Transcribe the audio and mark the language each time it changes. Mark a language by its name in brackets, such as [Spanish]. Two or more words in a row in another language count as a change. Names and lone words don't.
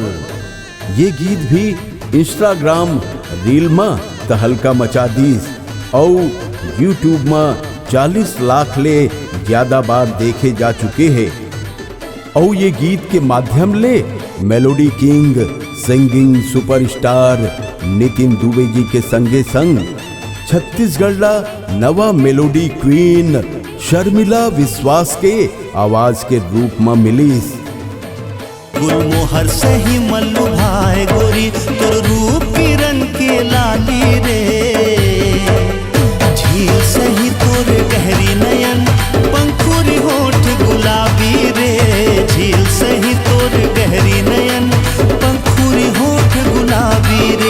[Chhattisgarhi] ये गीत भी इंस्टाग्राम रील में तहलका मचा दीस और यूट्यूब में 40 लाख ले ज्यादा बार देखे जा चुके हैं। और ये गीत के माध्यम ले [English] melody king singing superstar [Chhattisgarhi] नितिन दुबे जी के संगे संग छत्तीसगढ़ ला नवा [English] melody queen [Chhattisgarhi] शर्मिला विश्वास के आवाज के रूप में मिलीस। गुलमोहर से ही मल्लू भाई गोरी तोर रूप किरण के लाली रे, झील से ही तोर गहरी नयन पंखुरी होठ गुलाबी रे, झील से ही तोर गहरी नयन पंखुरी होठ गुलाबी रे।